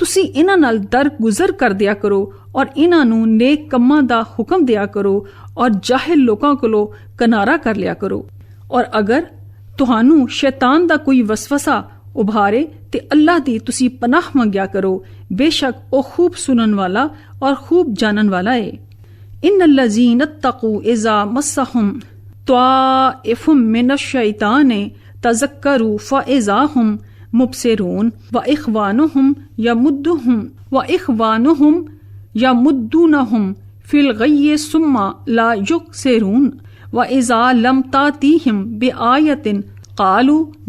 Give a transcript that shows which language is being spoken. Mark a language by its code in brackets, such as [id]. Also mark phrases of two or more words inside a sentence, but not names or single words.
[pa] ਤੁਸੀਂ ਇਹਨਾਂ ਨਾਲ ਦਰਗੁਜ਼ਰ ਕਰ ਦਿਆ ਕਰੋ ਔਰ ਇਹਨਾਂ ਨੂੰ ਨੇਕ ਕੰਮਾਂ ਦਾ ਹੁਕਮ ਦਿਆ ਕਰੋ ਔਰ ਜਾਹਿਲ ਲੋਕਾਂ ਕੋਲੋਂ ਕਿਨਾਰਾ ਕਰ ਲਿਆ ਕਰੋ। ਔਰ ਅਗਰ ਤੁਹਾਨੂੰ ਸ਼ੈਤਾਨ ਦਾ ਕੋਈ ਵਸਵਸਾ ਉਭਾਰੇ ਤੇ ਅੱਲਾਹ ਦੀ ਤੁਸੀਂ ਪਨਾਹ ਮੰਗਿਆ ਕਰੋ, ਬੇਸ਼ੱਕ ਉਹ ਖੂਬ ਸੁਣਨ ਵਾਲਾ ਔਰ ਖੂਬ ਜਾਣਨ ਵਾਲਾ ਹੈ। [ar] ਇਨ الذین اتقوا اذا مسهم طائف من الشیطان تذکروا فاذا هم مبصرون واخوانهم يمدونهم في الغی ثم لا يقصرون واذا لم تأتهم بآیۃ قالوا